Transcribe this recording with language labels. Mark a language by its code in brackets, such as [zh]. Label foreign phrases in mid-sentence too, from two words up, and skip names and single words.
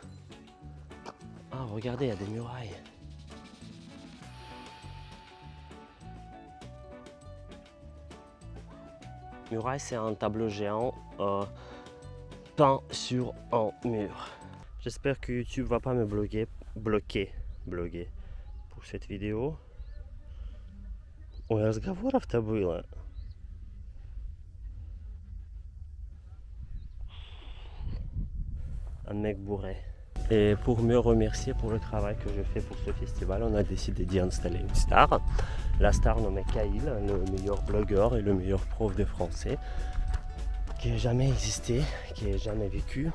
[fr] Regardez, il y a des murailles. Muraille, c'est un tableau géant peint sur un mur. J'espère que YouTube va pas me bloquer pour cette vidéo. [ru] Ой, разговоров-то было. [fr] Un mec bourré. Et pour me remercier pour le travail que je fais pour ce festival, on a décidé d'y installer une star. La star nommée Kaïl, le meilleur blogueur et le meilleur prof de français qui ait jamais existé, qui ait jamais vécu.